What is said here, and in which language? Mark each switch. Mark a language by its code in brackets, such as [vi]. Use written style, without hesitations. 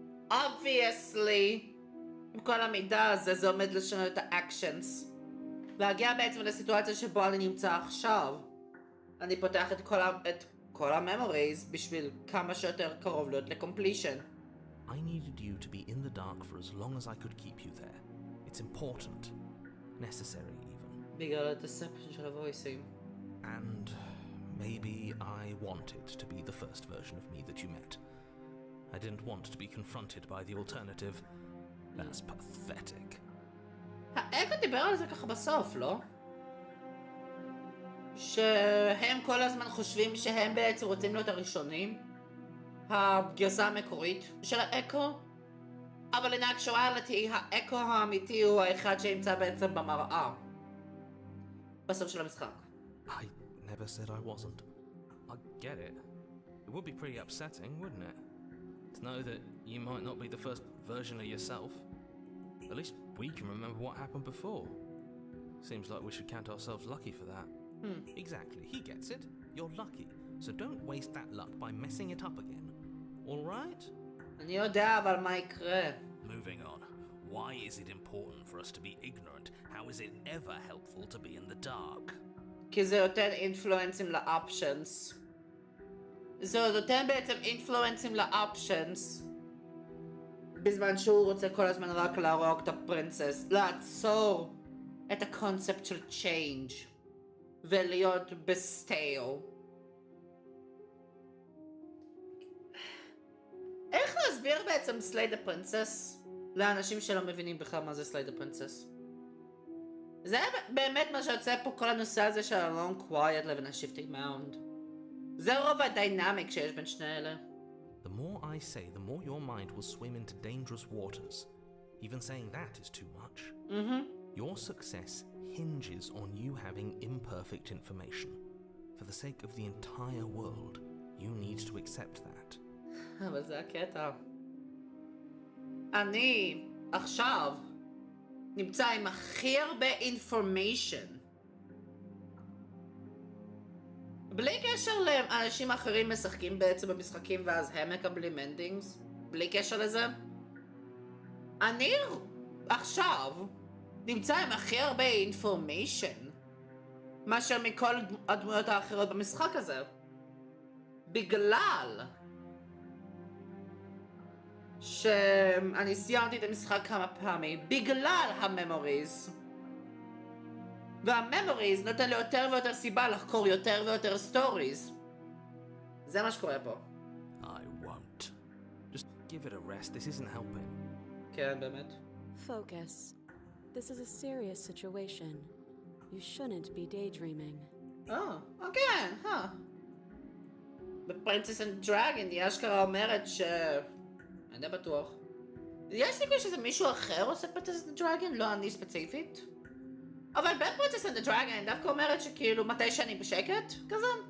[en] Obviously, [he] עם כל המידע הזה זה עומד לשנות את האקשנס. להגיע בעצם לסיטואציה שבו אני נמצא עכשיו. אני פותח את כל הממוריז בשביל כמה שיותר קרוב להיות לקומפלישן. [en] I needed you to be in the dark for as long as I could keep you there. It's important. Necessary even. [he] בגלל הדספשן של הוויסים. [en] And maybe I wanted to be the first version of me that you met. I didn't want to be confronted by the alternative. That's pathetic. [he] האקו דיבר על זה ככה בסוף, לא? שהם כל הזמן חושבים שהם בעצם רוצים להיות הראשונים. הגרסה המקורית של האקו. אבל [en] in actuality, [he] האקו האמיתי הוא האחד שנמצא בעצם במראה. בסוף של המשחק. [en] I never said I wasn't. I get it. It would be pretty upsetting, wouldn't it? To know that you might not be the first version of yourself. At least we can remember what happened before. Seems like we should count ourselves lucky for that. Exactly, he gets it. You're lucky. So don't waste that luck by messing it up again. All right? [he] אני יודע אבל מה יקרה. [en] Moving on. Why is it important for us to be ignorant? How is it ever helpful to be in the dark? [he] כי זה נותן אינפלואנסים לאופשנס. זה נותן בעצם אינפלואנסים לאופשנס. בזמן שהוא רוצה כל הזמן רק להרוג את הפרינסס. לעצור את הקונספט של צ'יינג' ולהיות בסטייל. איך להסביר בעצם סלייד הפרינסס לאנשים שלא מבינים בכלל מה זה סלייד הפרינסס? זה באמת מה שיוצא פה כל הנושא הזה של ה-long quiet לבין ה-shifting mound. זה רוב הדיינמיק שיש בין שני אלה. [en] The more I say, the more your mind will swim into dangerous waters. Even saying that is too much. Your success hinges on you having imperfect information. For the sake of the entire world, you need to accept that. [he] אבל זה הקטע. אני עכשיו נמצא עם הכי הרבה information. בלי קשר לאנשים אחרים משחקים בעצם במשחקים ואז הם מקבלים endings. בלי קשר לזה. אני עכשיו נמצא עם הכי הרבה information מאשר מכל הדמויות האחרות במשחק הזה. בגלל שאני סיימתי את המשחק כמה פעמים בגלל הממוריז. והממוריז נותן לי יותר ויותר סיבה לחקור יותר ויותר סטוריז. זה מה שקורה פה. [en] I won't. Just give it a rest. This isn't helping. [he] כן, באמת. [en] Focus. This is a serious situation. You shouldn't be daydreaming. [he] כן, בפרינסס אנד דרגון היא אשכרה אומרת אני די בטוח. יש סיכוי שזה מישהו אחר עושה פרינסס אנד דרגון, לא אני ספציפית. אבל בפרינסס אנד דרגון אני דווקא אומרת שכאילו מתי שאני בשקט, כזה.